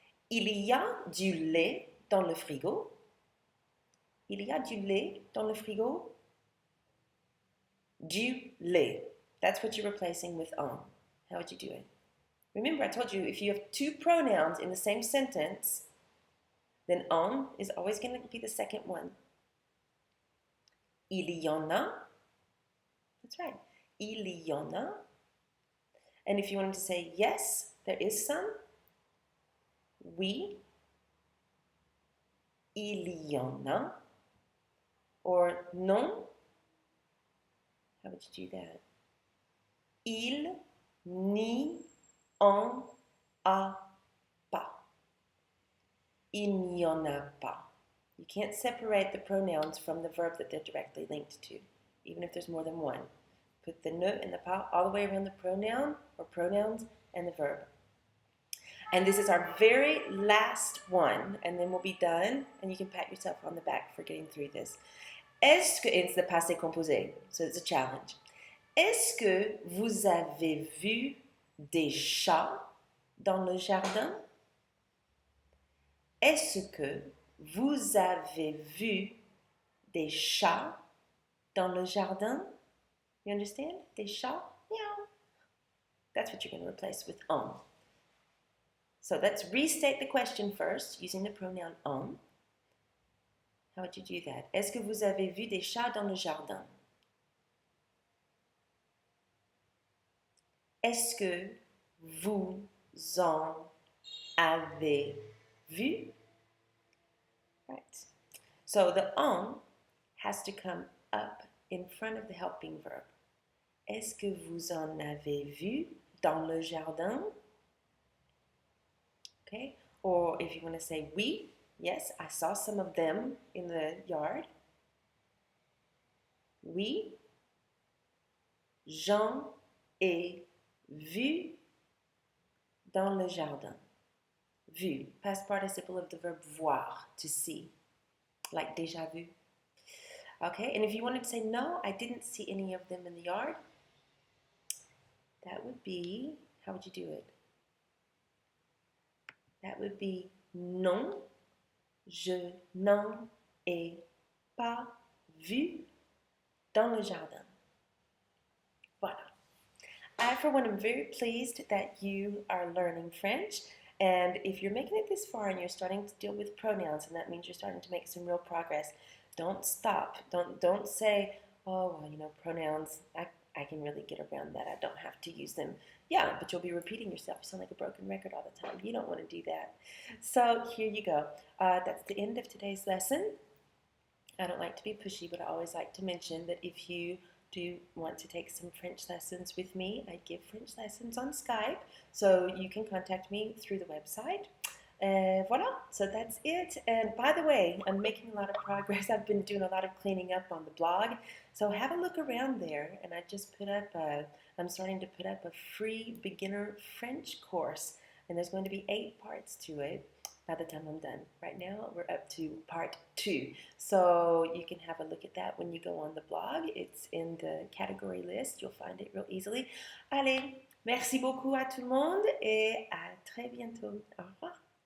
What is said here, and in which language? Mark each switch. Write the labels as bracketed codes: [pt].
[fr] Il y a du lait dans le frigo. Il y a du lait dans le frigo. Du lait. [en] That's what you're replacing with en. How would you do it? Remember, I told you if you have two pronouns in the same sentence, then en is always going to be the second one. [fr] Il y en a. [en] That's right. Il y en a. And if you wanted to say yes, there is some. [fr] Oui. Il y en a. [en] Or non. How would you do that? [fr] Il n'y en a pas. Il n'y en a pas. [en] You can't separate the pronouns from the verb that they're directly linked to, even if there's more than one. Put the ne and the pas all the way around the pronoun or pronouns and the verb. And this is our very last one, and then we'll be done, and you can pat yourself on the back for getting through this. [fr] Est-ce que, [en] it's the passé composé, so it's a challenge. [fr] Est-ce que vous avez vu des chats dans le jardin? Est-ce que vous avez vu des chats dans le jardin? [en] You understand? [fr] Des chats? [en] Meow. That's what you're going to replace with en. So let's restate the question first using the pronoun en. How would you do that? [fr] Est-ce que vous avez vu des chats dans le jardin? Est-ce que vous en avez vu? [en] Right. So the en has to come up in front of the helping verb. [fr] Est-ce que vous en avez vu dans le jardin? [en] Okay. Or if you want to say oui, yes, I saw some of them in the yard. [fr] Oui, j'en ai vu dans le jardin. [en] Vu, past participle of the verb voir, to see, like déjà vu. Okay, and if you wanted to say, no, I didn't see any of them in the yard, that would be, how would you do it? That would be [fr] non, je n'en ai pas vu dans le jardin. Voilà. [en] I, for one, am very pleased that you are learning French. And if you're making it this far and you're starting to deal with pronouns, and that means you're starting to make some real progress, Don't stop. Don't say, oh, well, you know, pronouns, I can really get around that. I don't have to use them. Yeah, but you'll be repeating yourself. You sound like a broken record all the time. You don't want to do that. So here you go. That's the end of today's lesson. I don't like to be pushy, but I always like to mention that if you do want to take some French lessons with me, I give French lessons on Skype, so you can contact me through the website. Voilà, so that's it. And by the way, I'm making a lot of progress. I've been doing a lot of cleaning up on the blog, so have a look around there. And I just put up, I'm starting to put up a free beginner French course, and there's going to be 8 parts to it by the time I'm done. Right now, we're up to part 2. So you can have a look at that when you go on the blog. It's in the category list. You'll find it real easily. [fr] Allez, merci beaucoup à tout le monde et à très bientôt. Au revoir.